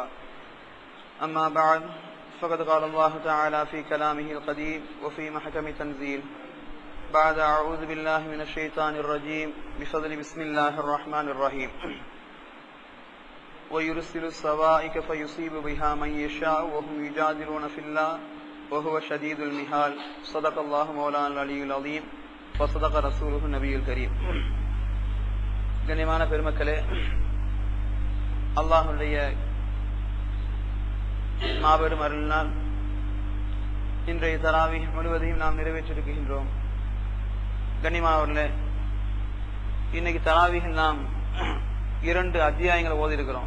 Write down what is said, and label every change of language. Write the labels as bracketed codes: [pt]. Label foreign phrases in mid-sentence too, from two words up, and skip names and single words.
[ar] أما بعد فقد قال الله تعالى في كلامه القديم وفي محكم تنزيل بعد أعوذ بالله من الشيطان الرجيم بفضل بسم الله الرحمن الرحيم. ويرسل الصواعق فيصيب بها من يشاء وهم يجادلون في الله وهو شديد المحال. صدق الله مولانا العلي العظيم وصدق رسوله النبي الكريم. [ta] கண்ணியமான பெருமக்களே, அல்லாஹ்வுடைய மாபெரும் அருளினால் இன்றைய தராவீஹ் முழுவதையும் நாம் நிறைவேற்றியிருக்கின்றோம். கண்ணியமானவர்களே, இன்னைக்கு தராவீஹில் நாம் 2 அத்தியாயங்களை ஓதி இருக்கிறோம்.